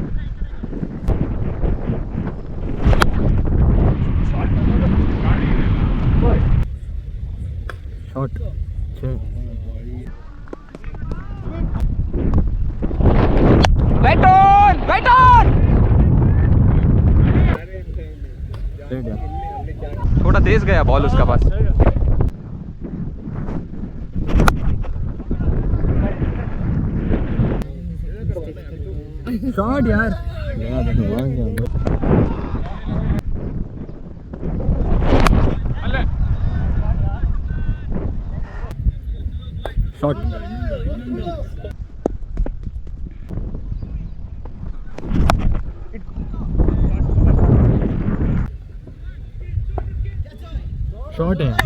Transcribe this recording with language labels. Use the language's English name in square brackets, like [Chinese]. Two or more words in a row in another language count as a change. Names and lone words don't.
[Kannada] ಶಾರ್ಟ್ [English] Wait on! Wait on! [Hindi] थोड़ा तेज गया बॉल उसका पास. [Kannada] ಶಾರ್ಟ್ ಯಾರ್ ಅಲ್ಲೇ [English] short short